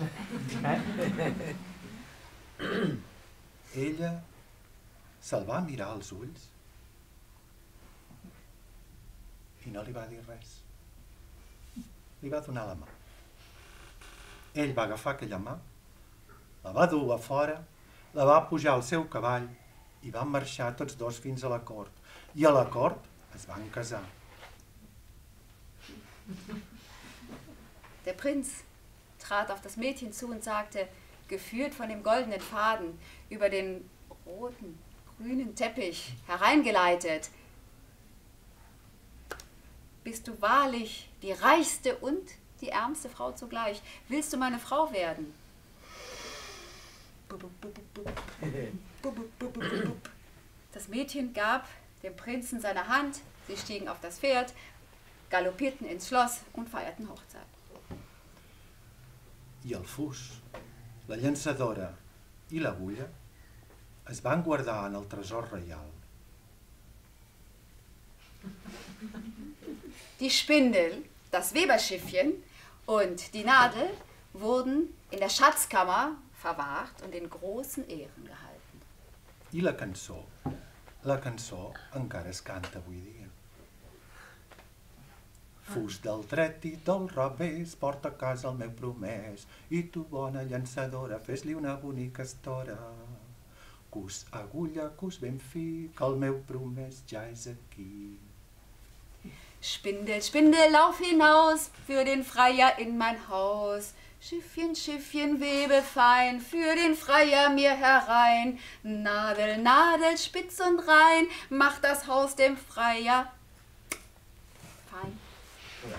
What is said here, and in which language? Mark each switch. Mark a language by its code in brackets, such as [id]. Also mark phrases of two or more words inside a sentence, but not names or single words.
[ca] Ella se'l va mirar als ulls i no li va dir res. Li va donar la mà. Ell va agafar aquella mà, la va dur a fora, la va pujar al seu cavall i van marxar tots dos fins a la cort. I a la cort es van casar. [de] Der Prinz trat auf das Mädchen zu und sagte, geführt von dem goldenen Faden, über den roten, grünen Teppich hereingeleitet: Bist du wahrlich die reichste und die ärmste Frau zugleich? Willst du meine Frau werden? Das Mädchen gab dem Prinzen seine Hand, sie stiegen auf das Pferd, galoppierten ins Schloss und feierten Hochzeit. [ca] I el fus, la llançadora i l'agulla es van guardar en el tresor reial. [de] Die Spindel, das Weberschiffchen und die Nadel wurden in der Schatzkammer verwahrt und in großen Ehren gehalten. [ca] I la cançó encara es canta avui dia. Fus del dret i del revés, porta a casa el meu promès, i tu, bona llançadora, fes-li una bonica estora. Cus, agulla, cus ben fi, que el meu promès ja és aquí. [de] Spindel, Spindel, lauf hinaus, für den Freier in mein Haus. Schiffchen, Schiffchen, webe fein, für den Freier mir herein. Nadel, Nadel, spitz und rein, mach das Haus dem Freier fein.